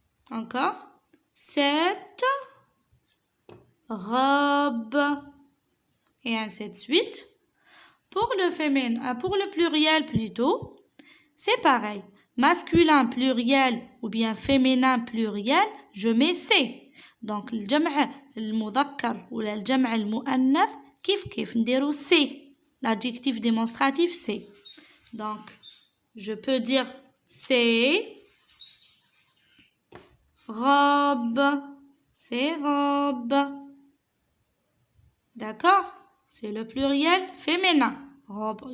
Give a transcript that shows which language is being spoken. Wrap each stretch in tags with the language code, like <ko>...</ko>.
<fr>Encore. Cette robe. Et ainsi de suite. Pour le féminin, pour le pluriel plutôt, c'est pareil. Masculin pluriel ou bien féminin pluriel, je mets C.</fr> <ar>Donc, الجمع المذكر ولا الجمع المؤنث كيف نديرو C.</ar> <fr>L'adjectif démonstratif C. Donc, je peux dire c'est robe. C'est robe. D'accord? C'est le pluriel féminin. Robe.</fr>